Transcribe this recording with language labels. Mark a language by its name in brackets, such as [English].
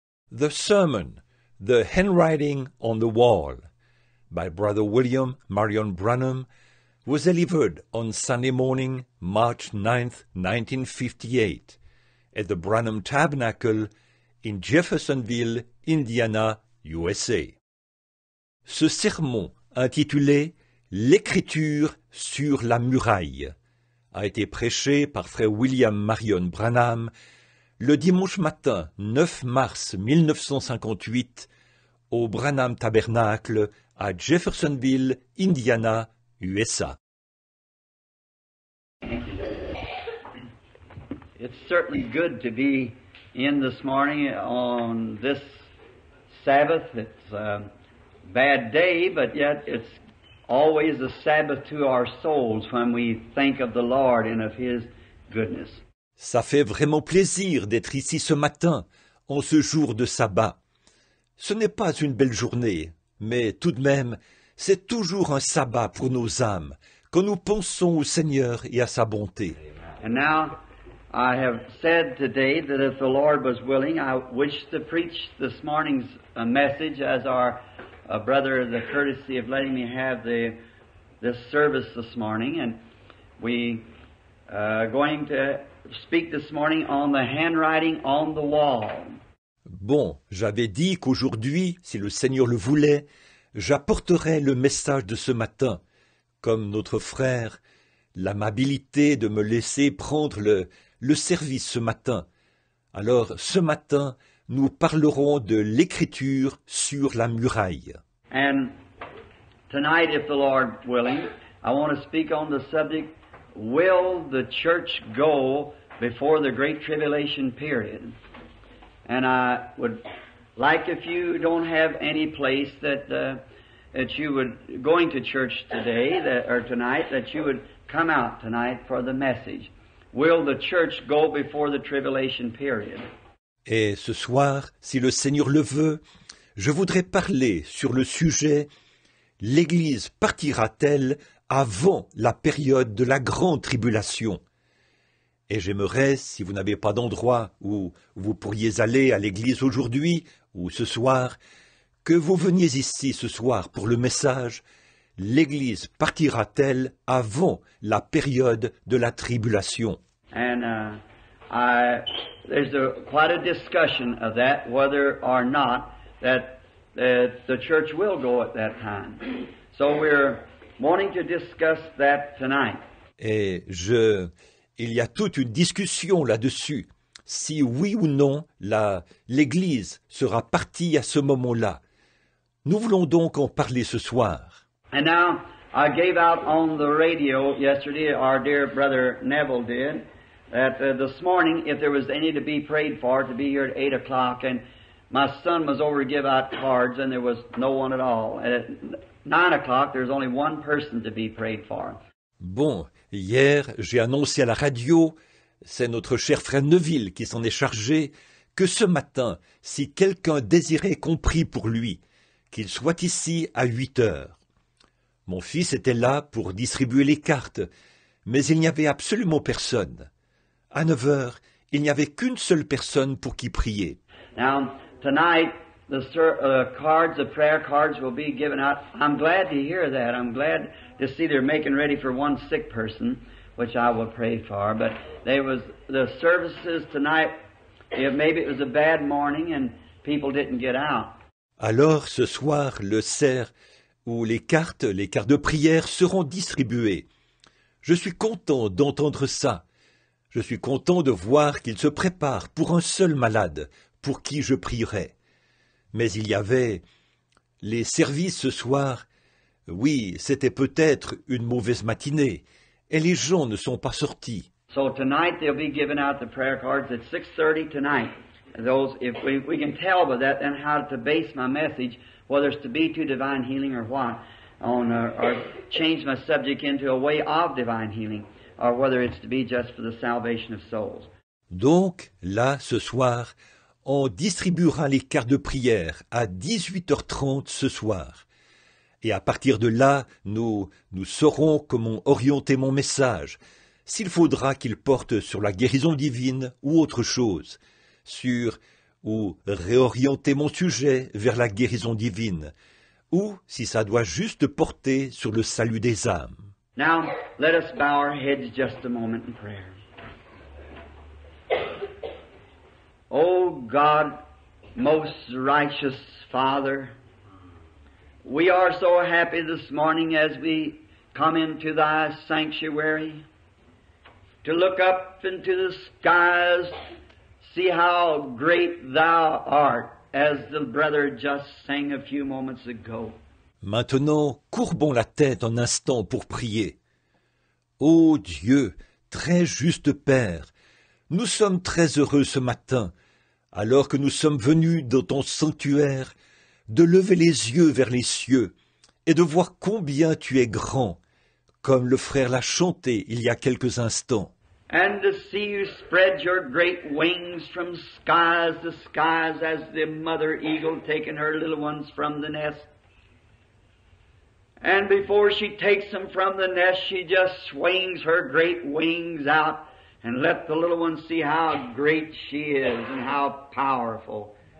[English] The Sermon, The Handwriting on the Wall, by Brother William Marion Branham, was delivered on Sunday morning, March 9th, 1958, at the Branham Tabernacle in Jeffersonville, Indiana, USA. [French] Ce sermon, intitulé « L'écriture sur la muraille », a été prêché par frère William Marion Branham le dimanche matin 9 mars 1958 au Branham Tabernacle à Jeffersonville, Indiana, USA. [English] It's certainly good to be in this morning on this Sabbath. It's a bad day, but yet it's always a Sabbath to our souls when we think of the Lord and of His goodness. [French] Ça fait vraiment plaisir d'être ici ce matin, en ce jour de sabbat. Ce n'est pas une belle journée, mais tout de même, c'est toujours un sabbat pour nos âmes, quand nous pensons au Seigneur et à sa bonté. [English] And now, I have said today that if the Lord was willing, I wish to preach this morning's message as our brother has the courtesy of letting me have this service this morning. And we going to speak this morning on the handwriting on the wall. [French] Bon, j'avais dit qu'aujourd'hui, si le Seigneur le voulait, j'apporterais le message de ce matin, comme notre frère, l'amabilité de me laisser prendre le service ce matin. Alors, ce matin, nous parlerons de l'écriture sur la muraille. [English] And tonight, if the Lord willing, I want to speak on the subject, will the church go before the Great Tribulation period? And I would like, if you don't have any place that you would, going to church today, or tonight, that you would come out tonight for the message. Will the church go before the tribulation period? [French] Et ce soir, si le Seigneur le veut, je voudrais parler sur le sujet « L'Église partira-t-elle avant la période de la grande tribulation ?» Et j'aimerais, si vous n'avez pas d'endroit où vous pourriez aller à l'église aujourd'hui ou ce soir, que vous veniez ici ce soir pour le message « L'Église partira-t-elle avant la période de la tribulation ?» [English] And there's quite a discussion of that, whether or not that the church will go at that time. So we're wanting to discuss that tonight. [French] Et il y a toute une discussion là-dessus, si oui ou non l'Église sera partie à ce moment-là. Nous voulons donc en parler ce soir. [English] And now, I gave out on the radio yesterday, our dear brother Neville did, that this morning, if there was any to be prayed for, to be here at 8 o'clock, and my son was over to give out cards, and there was no one at all. And at 9 o'clock, there's only one person to be prayed for. [French] Bon, hier, j'ai annoncé à la radio, c'est notre cher frère Neville qui s'en est chargé, que ce matin, si quelqu'un désirait qu'on prie pour lui, qu'il soit ici à 8 heures. Mon fils était là pour distribuer les cartes, mais il n'y avait absolument personne. À 9 heures, il n'y avait qu'une seule personne pour qui prier. [English] Now, tonight, the prayer cards will be given out. I'm glad to hear that. I'm glad to see they're making ready for one sick person, which I will pray for. But the services tonight, maybe it was a bad morning and people didn't get out. [French] Alors, ce soir, le cerf où les cartes de prière seront distribuées. Je suis content d'entendre ça. Je suis content de voir qu'il se prépare pour un seul malade, pour qui je prierai. Mais il y avait les services ce soir. Oui, c'était peut-être une mauvaise matinée, et les gens ne sont pas sortis. [English] So tonight they'll be giving out the prayer cards at 6:30 tonight. Those, if we can tell by that, then how to base my message, whether it's to be to divine healing or what, or change my subject into a way of divine healing, or whether it's to be just for the salvation of souls. [French] Donc, là, ce soir, on distribuera les cartes de prière à 18h30 ce soir. Et à partir de là, nous saurons comment orienter mon message, s'il faudra qu'il porte sur la guérison divine ou autre chose, sur ou réorienter mon sujet vers la guérison divine, ou si ça doit juste porter sur le salut des âmes. [English] Now, let us bow our heads just a moment in prayer. Oh God, most righteous Father, we are so happy this morning as we come into Thy sanctuary to look up into the skies, see how great Thou art, as the brother just sang a few moments ago. [French] Maintenant, courbons la tête un instant pour prier. Ô Dieu, très juste Père, nous sommes très heureux ce matin, alors que nous sommes venus dans ton sanctuaire, de lever les yeux vers les cieux et de voir combien tu es grand, comme le frère l'a chanté il y a quelques instants. [English] And to see you spread your great wings from skies to skies as the mother eagle taking her little ones from the nest. And before she takes them from the nest, she just swings her great wings out and let the little ones see how great she is and how powerful.